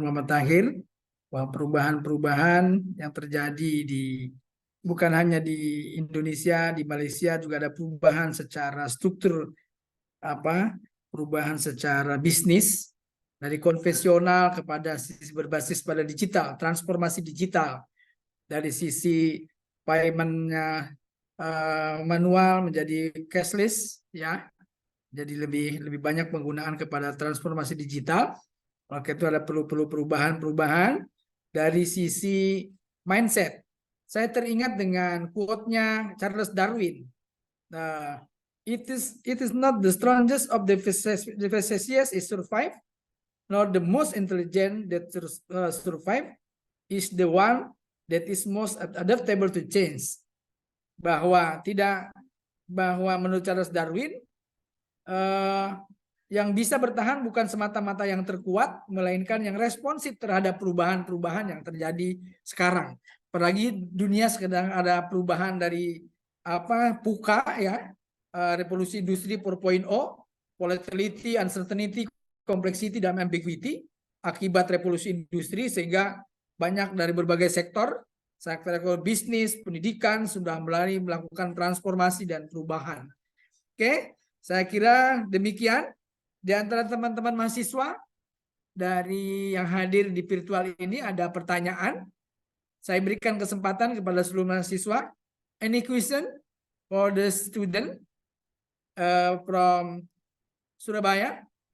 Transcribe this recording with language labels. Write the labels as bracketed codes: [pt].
[id] Muhammad Tahir, bahwa perubahan-perubahan yang terjadi bukan hanya di Indonesia, di Malaysia juga ada perubahan secara struktur, perubahan secara bisnis dari konvensional kepada sisi berbasis pada digital, transformasi digital dari sisi paymentnya manual menjadi cashless, ya, jadi lebih banyak penggunaan kepada transformasi digital. Maka itu ada perlu perubahan dari sisi mindset. Saya teringat dengan quote-nya Charles Darwin. [en] It is not the strongest of the species is survive, nor the most intelligent that survive, is the one that is most adaptable to change. [id] Bahwa menurut Charles Darwin, yang bisa bertahan bukan semata-mata yang terkuat, melainkan yang responsif terhadap perubahan-perubahan yang terjadi sekarang. Apalagi dunia sedang ada perubahan dari PUKA, ya, revolusi industri 4.0, [en] volatility, uncertainty, complexity, [id] dan ambiguity akibat revolusi industri, sehingga banyak dari berbagai sektor bisnis, pendidikan sudah mulai melakukan transformasi dan perubahan. Oke, saya kira demikian. Di antara teman-teman mahasiswa dari yang hadir di virtual ini ada pertanyaan. Saya berikan kesempatan kepada seluruh mahasiswa. [en] Any question for the student from Surabaya?